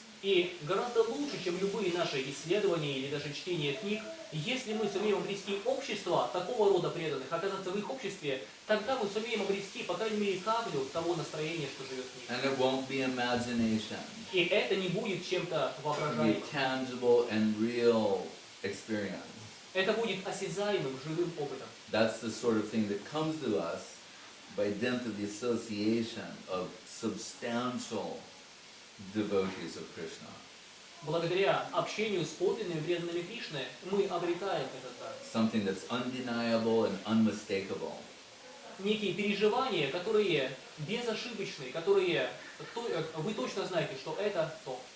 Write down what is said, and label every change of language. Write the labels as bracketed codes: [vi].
[ru] И гораздо лучше, чем любые наши исследования или даже чтение книг, если мы сумеем обрести общество такого рода преданных, оказаться в их обществе, тогда мы сумеем обрести, по крайней мере, каплю того настроения, что живет в них. [en] And it won't be imagination. [ru] И это не будет чем-то [en] It'll be [ru] воображаемым. [en] tangible and real experience. [ru] Это будет осязаемым, живым опытом. [en] That's the sort of thing that comes to us by dint of the association of substantial devotees of Krishna. [ru] Благодаря общению с подлинными преданными Кришны мы обретаем этот дар. [en] Something that's undeniable and unmistakable. [ru] Некие переживания, которые безошибочные, которые вы точно знаете, что это то.